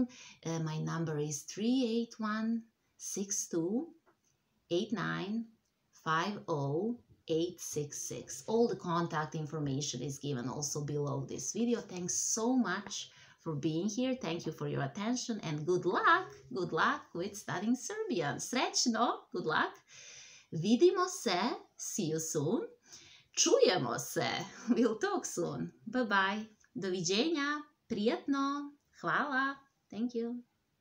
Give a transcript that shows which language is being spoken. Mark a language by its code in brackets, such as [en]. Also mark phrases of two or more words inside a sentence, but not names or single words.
[en] My number is 381-6289-50866. All the contact information is given also below this video. Thanks so much for being here. Thank you for your attention, and good luck. Good luck with studying Serbian. Srećno, good luck. [sr] Vidimo se, [en] see you soon. [sr] Čujemo se, [en] we'll talk soon. Bye bye. [sr] Doviđenja, prijatno, hvala. [en] Thank you.